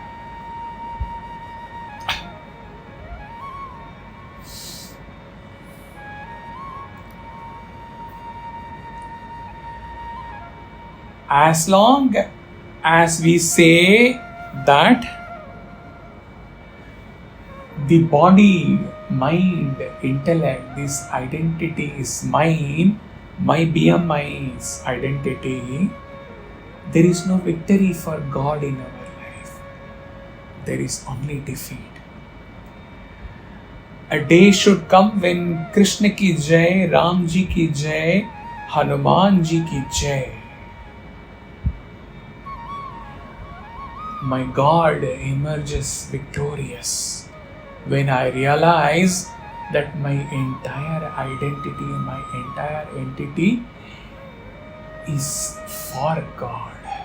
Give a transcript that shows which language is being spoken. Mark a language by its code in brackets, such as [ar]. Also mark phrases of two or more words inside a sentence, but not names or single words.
[en] As long as we say that the body, mind, intellect, this identity is mine, my BMI's identity, there is no victory for God in our life. There is only defeat. A day should come when [hi] कृष्ण की जय, राम जी की जय, हनुमान जी की जय. [en] My God emerges victorious when I realize that my entire identity, my entire entity is for God.